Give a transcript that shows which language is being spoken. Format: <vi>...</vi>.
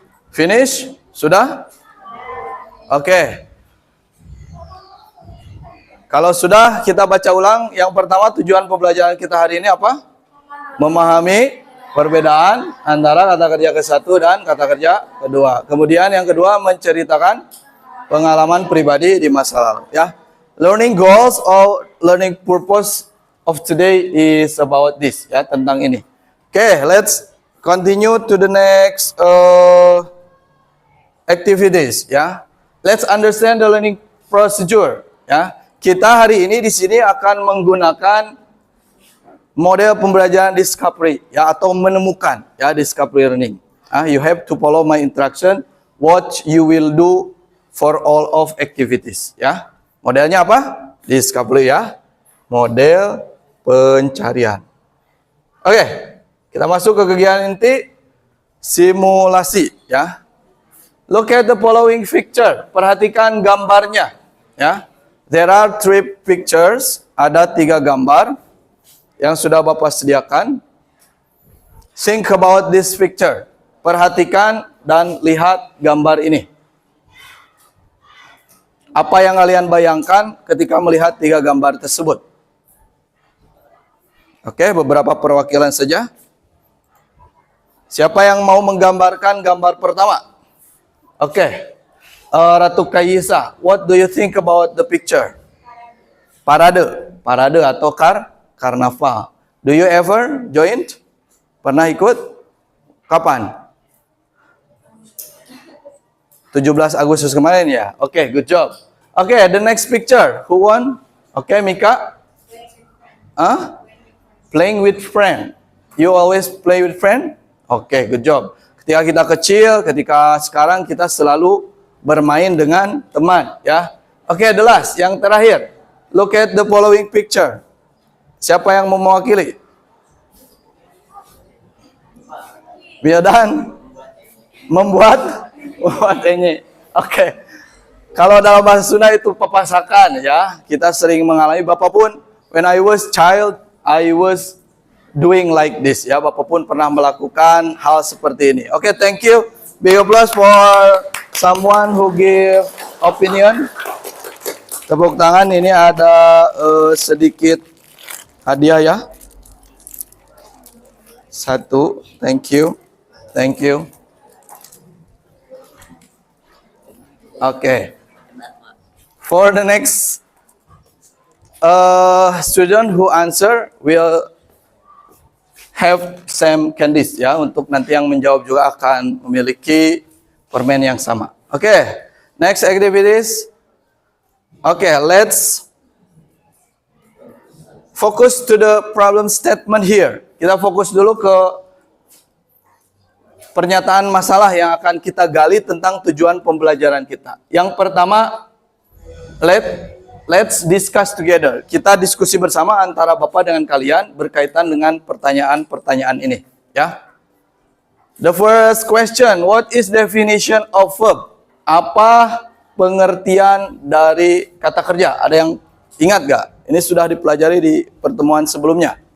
<en>Finish?</en> <id>Sudah? Oke. Kalau sudah, kita baca ulang. Yang pertama, tujuan pembelajaran kita hari ini apa? Memahami perbedaan antara kata kerja ke-1 dan kata kerja ke-2. Kemudian yang kedua menceritakan pengalaman pribadi di masa lalu, ya.</id> <en>Learning goals or learning purpose of today is about this, ya,</en> <id>tentang ini.</id> <en>Oke, let's continue to the next activities, ya. Let's understand the learning procedure,</en> <id>ya. Kita hari ini di sini akan menggunakan model pembelajaran discovery, ya, atau menemukan, ya, discovery learning.</id> <en>You have to follow my instruction what you will do for all of activities, ya.</en> <id>Modelnya apa? Discovery, ya. Model pencarian. Oke, kita masuk ke kegiatan inti simulasi, ya.</id> <en>Look at the following picture.</en> <id>Perhatikan gambarnya, ya.</id> <en>There are 3 pictures,</en> <id>ada 3 gambar yang sudah Bapak sediakan.</id> <en>Think about this picture.</en> <id>Perhatikan dan lihat gambar ini. Apa yang kalian bayangkan ketika melihat 3 gambar tersebut? Oke, beberapa perwakilan saja. Siapa yang mau menggambarkan gambar pertama? Oke.</id> <en>Ratu Kaisa, what do you think about the picture?</en> <id>Parade atau karnaval.</id> <en>Do you ever join?</en> <id>Pernah ikut? Kapan?</id> <en>17</en> <id>Agustus kemarin, ya.</id> <en>Oke, good job. Okay, the next picture. Who won? Okay, Mika. Playing with friend. You always play with friend? Okay, good job.</en> <id>Ketika kita kecil, ketika sekarang kita selalu bermain dengan teman, ya.</id> <en>Okay, the last,</en> <id>yang terakhir.</id> <en>Look at the following picture.</en> <id>Siapa yang mau mewakili? Biadan membuat ini. Oke. Kalau dalam bahasa Sunda itu pepasakan, ya. Kita sering mengalami, Bapak pun</id> <en>when I was child, I was doing like this,</en> <id>ya. Bapak pun pernah melakukan hal seperti ini.</id> <en>Oke, thank you. Big applause for someone who give opinion.</en> <id>Tepuk tangan, ini ada sedikit hadiah, ya.</id> <en>Satu, thank you. Thank you. Okay. For the next student who answer will have same candies, ya.</en> <id>Untuk nanti yang menjawab juga akan memiliki permen yang sama.</id> <en>Okay. Next activities. Okay, let's focus to the problem statement here.</en> <id>Kita fokus dulu ke pernyataan masalah yang akan kita gali tentang tujuan pembelajaran kita. Yang pertama,</id> <en>let's discuss together.</en> <id>Kita diskusi bersama antara Bapak dengan kalian berkaitan dengan pertanyaan-pertanyaan ini, ya.</id> <en>The first question, what is definition of verb?</en> <id>Apa pengertian dari kata kerja? Ada yang ingat gak? Ini sudah dipelajari di pertemuan sebelumnya.</id>